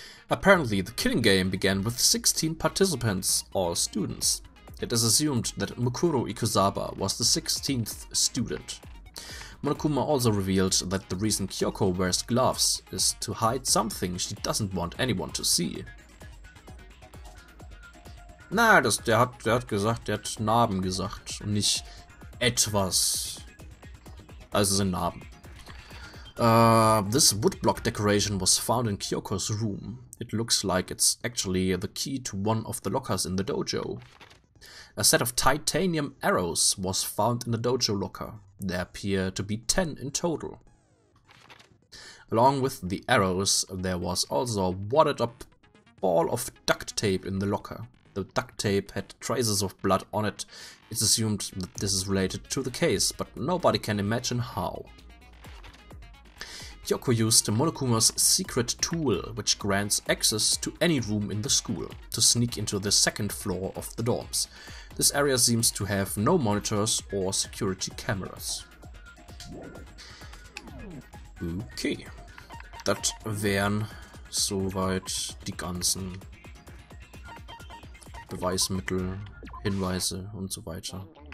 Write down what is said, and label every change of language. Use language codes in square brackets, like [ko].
[en] Apparently, the killing game began with 16 participants, all students. It is assumed that Mukuro Ikuzawa was the 16th student. Monokuma also revealed that the reason Kyoko wears gloves is to hide something she doesn't want anyone to see. [de] Na, der hat gesagt, der hat Narben gesagt und nicht etwas. Also sind Narben. [en] This woodblock decoration was found in Kyoko's room. It looks like it's actually the key to one of the lockers in the dojo. A set of titanium arrows was found in the dojo locker. There appear to be 10 in total. Along with the arrows, there was also a wadded up ball of duct tape in the locker. The duct tape had traces of blood on it. It's assumed that this is related to the case, but nobody can imagine how. Kyoko used Monokuma's secret tool, which grants access to any room in the school, to sneak into the second floor of the dorms. This area seems to have no monitors or security cameras. [de] Okay, das wären soweit die ganzen Beweismittel, Hinweise und so weiter.